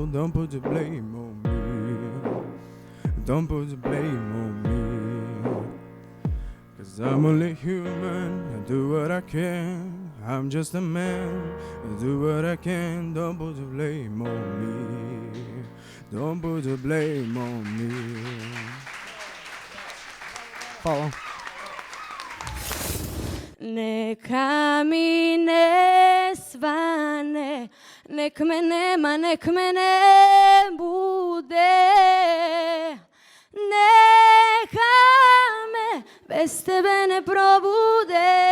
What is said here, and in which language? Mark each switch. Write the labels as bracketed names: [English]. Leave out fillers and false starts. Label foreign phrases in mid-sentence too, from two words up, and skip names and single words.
[English] Don't put the blame on me. Don't put the blame on me. 'Cause I'm only human, I do what I can. I'm just a man, I do what I can. Don't put the blame on me. Don't put the blame on me. [Serbian] Hvala. Neka mi ne svane, nek me nema, nek me ne bude. Neka me bez tebe ne probude.